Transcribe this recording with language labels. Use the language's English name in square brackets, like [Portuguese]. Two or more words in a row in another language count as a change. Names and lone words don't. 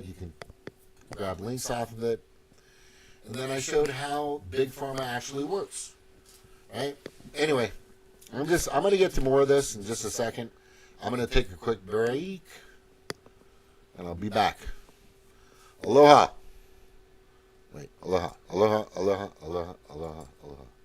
[English] You can grab links off of it. And then I showed how Big Pharma actually works. Right? Anyway, I'm going to get to more of this in just a second. I'm going to take a quick break, and I'll be back. Aloha. Wait, aloha, aloha, aloha, aloha, aloha, aloha.